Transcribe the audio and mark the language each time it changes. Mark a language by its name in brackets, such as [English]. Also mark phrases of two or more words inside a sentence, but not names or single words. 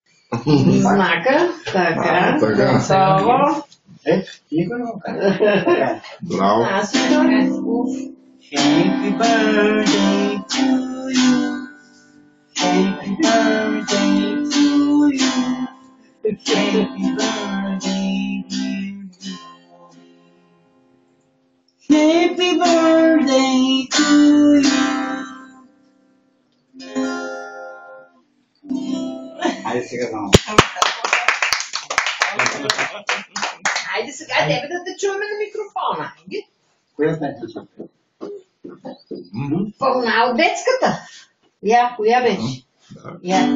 [Bulgarian] Знака. Така. Готово. Никой не го казва. Браво. Аз ще [English] Happy birthday to you. Happy birthday to you. Happy birthday, dear you. Happy birthday to you. [Bulgarian] Хайде сега само. Хайде сега тебе да те чуваме на микрофона. Коя песен? Пълна от детската. Я, коя беше? Я.